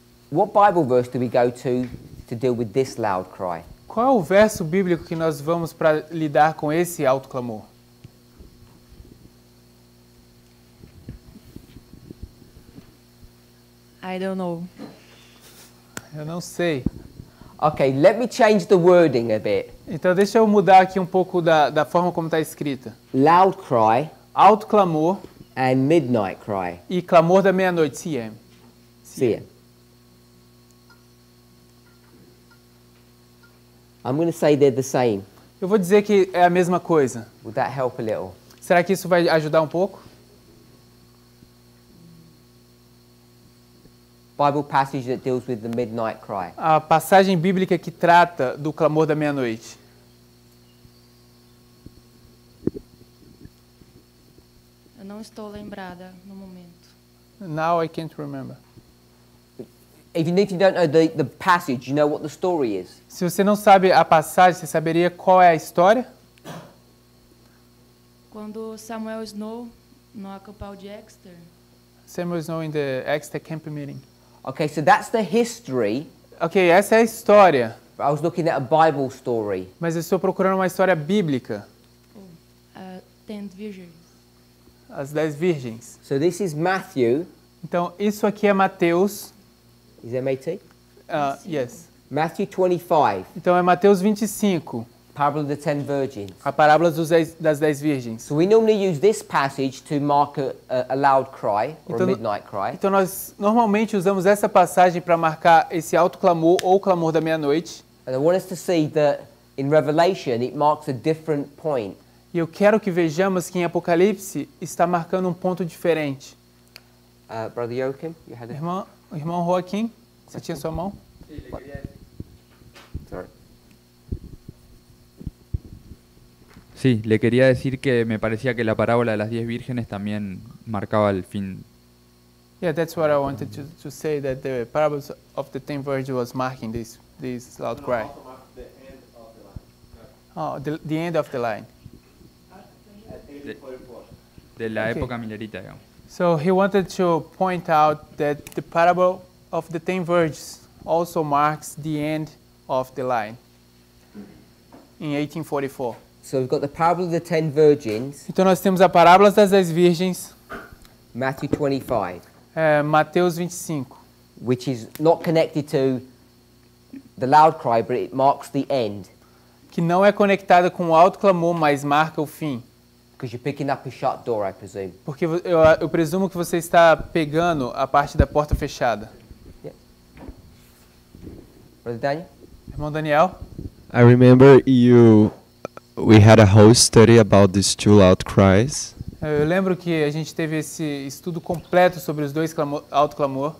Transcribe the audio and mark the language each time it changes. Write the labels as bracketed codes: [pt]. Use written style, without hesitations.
[en] what Bible verse do we go to deal with this loud cry? [pt] qual é o verso bíblico que nós vamos para lidar com esse alto clamor? [en] I don't know. [pt] Eu não sei. [en] Okay, let me change the wording a bit. [pt] Então deixa eu mudar aqui um pouco da forma como está escrita. [en] Loud cry [pt] Alto clamor [en] and midnight cry. [pt] e clamor da meia-noite, CM. [en] See it. I'm going to say they're the same. [pt] Eu vou dizer que é a mesma coisa. [en] Would that help a little? [pt] Será que isso vai ajudar um pouco? [en] Bible passage that deals with the midnight cry. [pt] A passagem bíblica que trata do clamor da meia-noite. Eu não estou lembrada no momento. [en] Now I can't remember. Even if you don't know the passage, you know what the story is. [pt] Se você não sabe a passagem, você saberia qual é a história? Quando Samuel Snow, no acampamento de Exeter, [en] Samuel Snow in the Exeter Camp Meeting. Okay, so that's the history. [pt] Ok, essa é a história. [en] I was looking at a Bible story. [pt] Mas eu estou procurando uma história bíblica. [en] Ten Virgins. [pt] As 10 virgens. [en] So this is Matthew. [pt] Então, isso aqui é Mateus. [en] Is there MAT? Yes. Matthew 25. [pt] Então, é Mateus 25. [en] Parable of the 10 virgins. [pt] A parábola das 10 virgens. [en] So we normally use this passage to mark a loud cry or a midnight cry. [pt] Então, nós normalmente usamos essa passagem para marcar esse alto clamor ou clamor da meia-noite. [en] And I want us to see that in Revelation it marks a different point. [pt] E eu quero que vejamos que em Apocalipse está marcando um ponto diferente. [en] Brother Joachim, you had a... [pt] Irmão Joaquim, você tinha sua mão? [en] Sorry. [es] Sí, le quería decir que me parecía que la parábola de las 10 vírgenes también marcaba el fin. [en] Yeah, that's what I wanted to say, that the parables of the 10 virgins was marking this loud cry. Oh, the end of the line. [es] De la época milerita, digamos. [en] So he wanted to point out that the parable of the 10 virgins also marks the end of the line in 1844. So we've got the parable of the 10 virgins. [pt] Então nós temos a parábola das 10 virgens. [en] Matthew 25. [pt] Mateus 25. [en] Which is not connected to the loud cry, but it marks the end. [pt] Que não é conectada com o alto clamor, mas marca o fim. [en] Because you're picking up a shut door, I presume. [pt] Porque eu presumo que você está pegando a parte da porta fechada. [en] Yeah. Brother Daniel? [pt] Irmão Daniel? [en] I remember we had a whole study about these two loud cries. [pt] Eu lembro que a gente teve esse estudo completo sobre os dois alto clamor.